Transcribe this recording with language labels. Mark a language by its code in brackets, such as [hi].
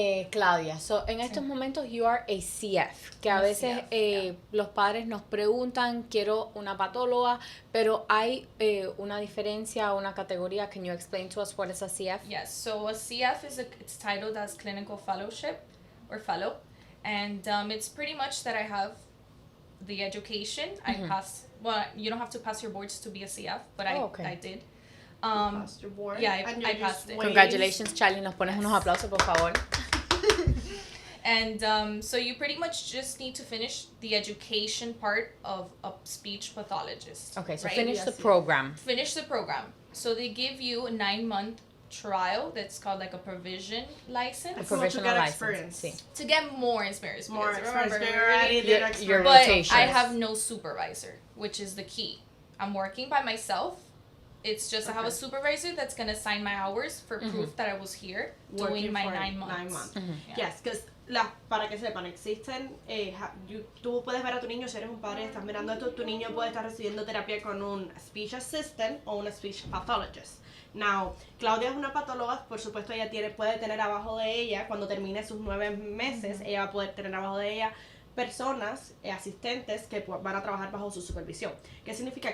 [es] Claudia, en estos momentos [en] you are a CF, [es] que a veces los padres nos preguntan, quiero una patóloga, pero hay una diferencia, una categoría. [en] Can you explain to us what is a CF? Yes, so a CF it's titled as clinical fellowship or fellow, and it's pretty much that I have the education. I passed. Well, you don't have to pass your boards to be a CF, but I did. Passed your board. Yeah, I passed it. Congratulations, Charlie. [es] Nos pones unos aplausos, por favor. [en] And so you pretty much just need to finish the education part of a speech pathologist. Okay, so right? finish the program. Finish the program. So they give you a 9-month trial that's called like a provision license. A provisional license. Experience. [es] Sí. [en] To get more experience. More Remember, experience. Your but rotations. I have no supervisor, which is the key. I'm working by myself. It's just I have a supervisor that's going to sign my hours for proof that I was here doing my 9 months. 9 months. [es] Yes, because para que sepan, existen, tú puedes ver a tu niño, si eres un padre y estás mirando esto, tu niño puede estar recibiendo terapia con un speech assistant o una speech pathologist. Now, Claudia es una patóloga, por supuesto ella puede tener abajo de ella, cuando termine sus 9 meses, ella va a poder tener abajo de ella personas, asistentes que van a trabajar bajo su supervisión. ¿Qué significa?